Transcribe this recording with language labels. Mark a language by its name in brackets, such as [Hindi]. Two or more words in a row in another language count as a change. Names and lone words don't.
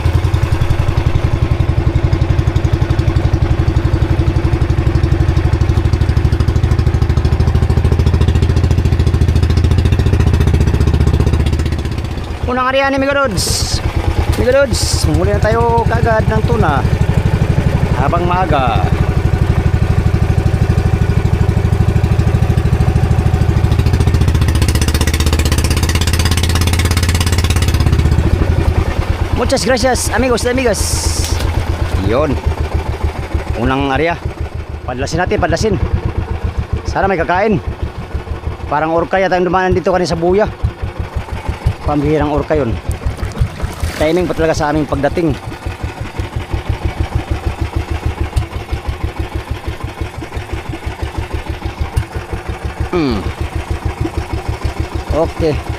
[Filipino] Unang area ni Migarods. Migarods, muli na tayo kagad ng tuna habang maaga. [Spanish] Muchas gracias amigos y amigas. [Filipino] Yun. Unang area. Padlasin natin, padlasin. Sana may kakain. Parang orca yata yung dumanan dito kanina sa buya. Pambihirang orca yun. Timing pa talaga sa aming pagdating. Okay.